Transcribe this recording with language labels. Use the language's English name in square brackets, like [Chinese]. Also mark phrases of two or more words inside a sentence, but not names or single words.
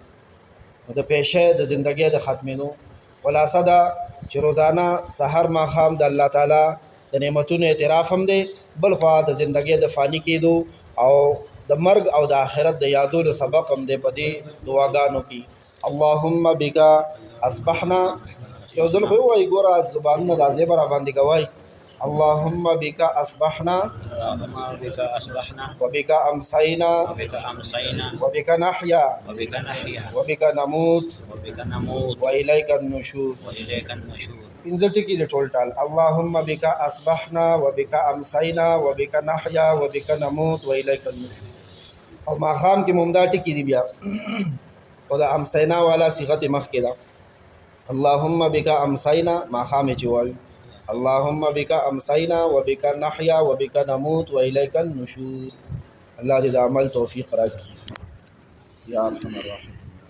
[Pashto] نو د پیشه د زندګۍ د ختمېدو خلاصه ده چې روزانه سحر ماښام د الله تعالی د نعمتونو اعتراف هم دی بل خوا د زندګۍ د فانی کېدو او د مرګ او د آخرت د یادولو سبق هم دی په دې دعاګانو کې. [Arabic] اللهم بک اصبحنا [Pashto] یو ځل خو وایي ګوره زبانونه دا ځای به راباندې کوئ [Arabic] اللهم بك أصبحنا وبك أمسينا وبك نحيا وبك نموت وإليك النشور. [Pashto] پنځه ټکي د ټول ټال [Arabic] اللهم بك أصبحنا وبك أمسينا وبك نحيا وبك نموت وإليك النشور. [Pashto] او ماښام کې ممدا ټکي دي بیا او د امسینا والا صيغه مخکې ده [Arabic] اللهم بك أمسينا [Pashto] ماښام چې وایي [Arabic] اللهم بك امسينا وبك نحيا وبك نموت واليك النشور. [Pashto] الله دې د عمل توفیق راکړي [Arabic] یا ارحم الراحمین.